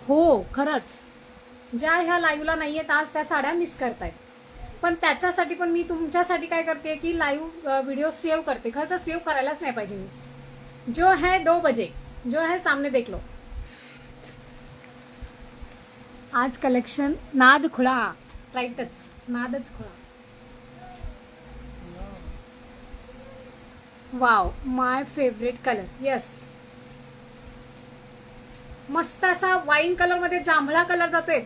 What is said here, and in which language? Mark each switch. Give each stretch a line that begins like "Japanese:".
Marathi: हो खरंच, ज्या ह्या लाईव्हला नाहीयेत आज त्या साड्या मिस करतायत. पण त्याच्यासाठी पण मी तुमच्यासाठी काय करते की लाईव्ह व्हिडिओ सेव्ह करते. खरं तर सेव्ह करायलाच नाही पाहिजे मी.
Hindi: जो है 2 बजे, जो है सामने देख लो.
Marathi: आज कलेक्शन नाद खुळा, राईटच, नादच खुळा.
English: Wow, my favourite colour. Yes,
Marathi: मस्त असा वाईन कलर मध्ये जांभळा कलर जातोय.